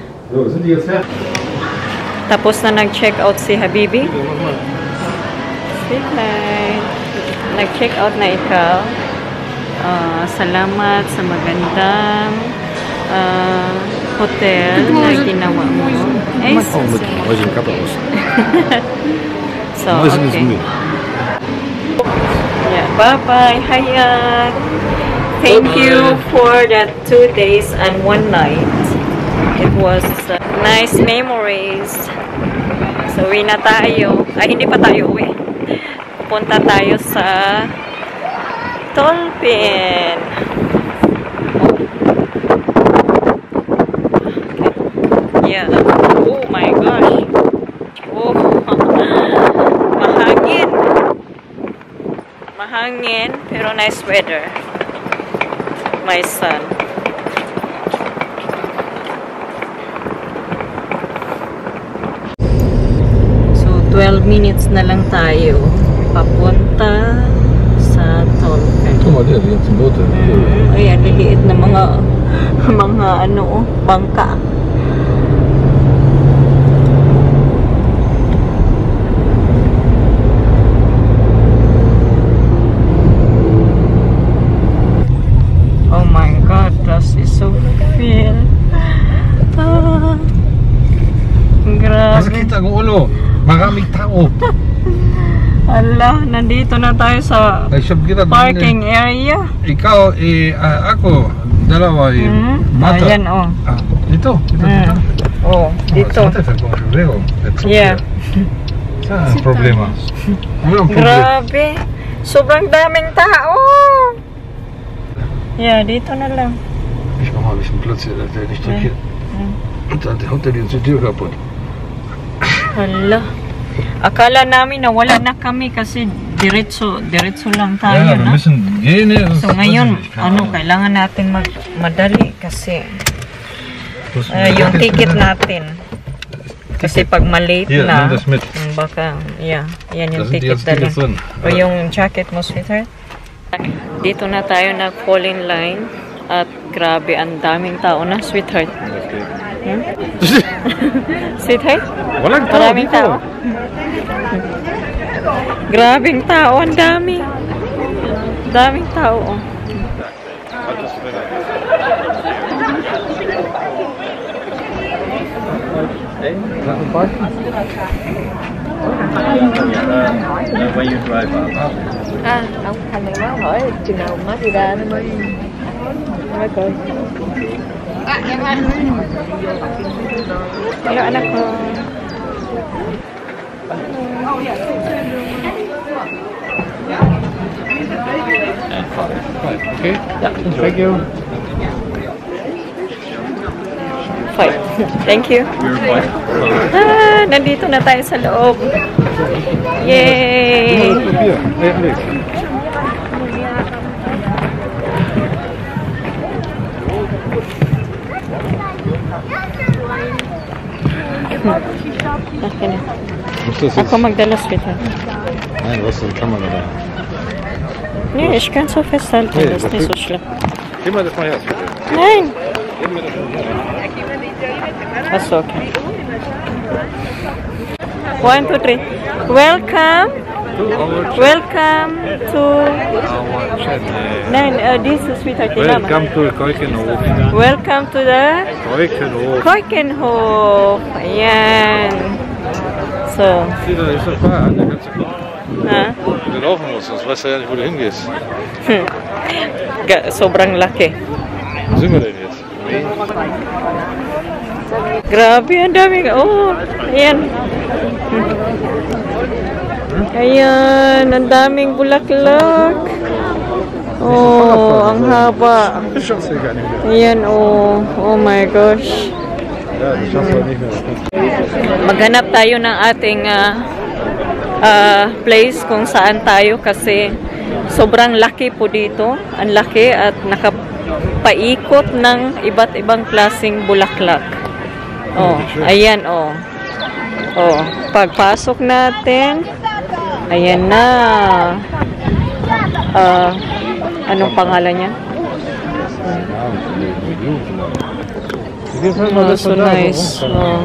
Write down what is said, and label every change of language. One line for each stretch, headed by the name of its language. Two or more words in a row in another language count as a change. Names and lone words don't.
Filipino: Tapos na nag-check out si Habibi.
English: Sweet night.
Filipino: Nag-check out na ikaw. Salamat sa magandang hotel na ginawa mo. Ay,
English: so, okay. Yeah, bye-bye, Hayat. Thank you for that 2 days and 1 night. It was nice memories. So,
Filipino: uwi na tayo. Ay, hindi pa tayo uwi. Pupunta tayo sa Tolpin.
English: Yeah. Oh my gosh.
Filipino: Oh. Mahangin. Mahangin, pero
English: nice weather. My son.
Filipino: So, 12 minutes na lang tayo papunta sa Tolpin. Ayan, liliit na mga ano, bangka.
English: Oh my God, this is so feel.
Filipino: Grabe. Masakit ang ulo. Maraming tao. Ala, nandito na tayo sa parking area. Ikaw, ako, dalawa, mata. Ayan, oh. Dito? Oh, dito. Yeah. Saan ang problema? Grabe. Sobrang daming tao. Yeah, dito na lang.
German: Ich mach mal ein bisschen Platz hier, da ist nicht der Kind. Und dann unter die Tür kaputt.
Filipino: Hala. Akala namin na wala na kami kasi diretso lang tayo,
German: Ja, wir
Filipino: no?
German: müssen gehen.
Filipino: So ngayon, kailangan natin madali kasi yung ticket natin. Kasi pag malate na, baka, yeah, yan yung ticket dali. O yung jacket mo, sweetheart. Dito na tayo nag-
English: fall in line
Filipino: at grabe, ang daming tao na, sweetheart. Sweetheart? Maraming tao. Grabing tao, ang dami. Daming tao, oh.
English: When you drive up.
Vietnamese: Ông thằng này nó hỏi chừng nào má đi ra nó mới coi.
Filipino: Hello anak ko.
English: Okay? Thank you. Five. Thank you.
Filipino: Nandito na tayo sa loob. Yay! Okay na. Ako magdala, sweetheart.
German: Nein, was ist die Kamera da? Nee, ich kann so festhalten, das ist nicht so schlimm. Gib mal das mal her, bitte. Nein! Achso,
English: okay. 1, 2, 3. Welcome Welcome to... our channel. Nein, this is Sweetheart Mama. Welcome to Keukenhof. Welcome to the Keukenhof. Keukenhof.
Filipino: Ayan.
English: So,
German: Sieh doch, ist doch Fahrrad, da kannst du gucken. ha? Wo du laufen musst, sonst weißt du ja nicht, wo du hingehst.
Filipino: Sobrang laki.
German: Wo sind wir denn jetzt?
Filipino: Grabe, ang daming. Oh, ayan. Ayan, ang daming bulaklak. Oh, ang haba.
German: Das schaffst du gar nicht mehr.
Filipino: Ayan,
English: oh. Oh my gosh.
German: Ja, das schaffst du nicht mehr.
Filipino: Maghanap tayo ng ating place kung saan tayo kasi sobrang laki po dito. Ang laki at nakapaikot ng iba't ibang klaseng bulaklak. Oh, ayan, oh. Oh, pagpasok natin, ayan na. Anong pangalan niya?
English: Oh, so nice. Oh.